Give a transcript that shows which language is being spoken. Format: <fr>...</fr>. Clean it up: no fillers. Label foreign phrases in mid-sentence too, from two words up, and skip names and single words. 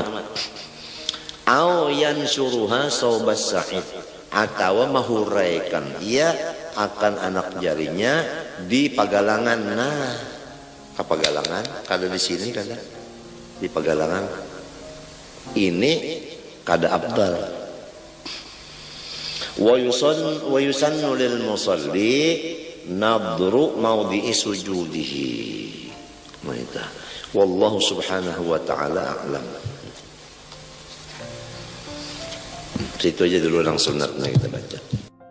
<ar>أو ينشرها صوب الساعد,</ar> <bjn>atau mahuraikan ia akan anak jarinya di pagalangan. Nah kapagalangan kada di sini kada di pagalangan ini kada abdal.</bjn> <ar>ويسن للمصلي نظر موضع سجوده. والله سبحانه وتعالى أعلم.</ar> <bjn>Situ aja dulu, langsung sunatnya kita baca.</bjn>